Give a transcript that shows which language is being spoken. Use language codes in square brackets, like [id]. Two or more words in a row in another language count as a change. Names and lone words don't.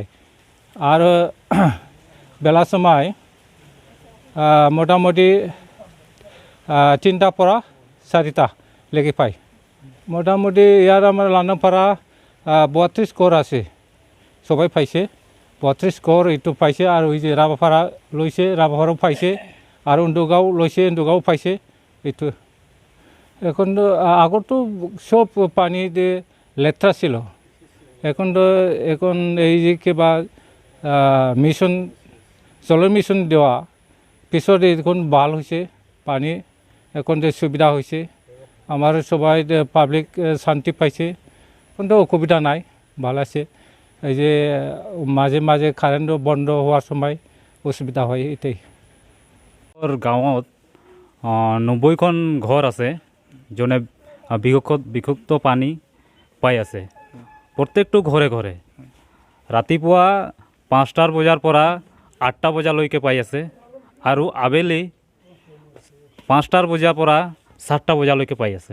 [bn] আর বেলা সময় মোটামুটি 3টা পড়া 4টা লেগে পায়। মোটামুটি ইয়ার আমার লান্দাংপাড়া 32 ঘর আছে, সবাই পাইছে। 32 ঘর এইটো পাইছে। আর ওই যে রাভাপাড়া লইছে, রাভাপাড়াও পাইছে। আর উন্দুগাঁও লইছে, উন্দুগাঁও পাইছে। এইটো এখন তো আগত তো সব পানি দিয়ে লেথরা ছিল, এখন তো এখন এই যে কিবা মিশন জলের মিশন দেওয়া পিছত এখন ভাল হয়েছে, পানি এখন যে সুবিধা হয়েছে। আমার সবাই পাবলিক শান্তি পাইছে, কিন্তু অসুবিধা নাই, ভালো আছে। এই যে মাঝে মাঝে কারেন্ট বন্ধ হওয়ার সময় অসুবিধা হয়, এটাই। [as] গাঁৱত 90খন ঘৰ আছে, যোনে বিশুদ্ধ পানী পাই আছে প্ৰত্যেকটো ঘৰে ঘৰে। ৰাতিপুৱা 5টা বজাৰ পৰা 8টা বজালৈকে পাই আছে, আৰু আবেলি 5টা বজাৰ পৰা 7টা বজালৈকে পাই আছে।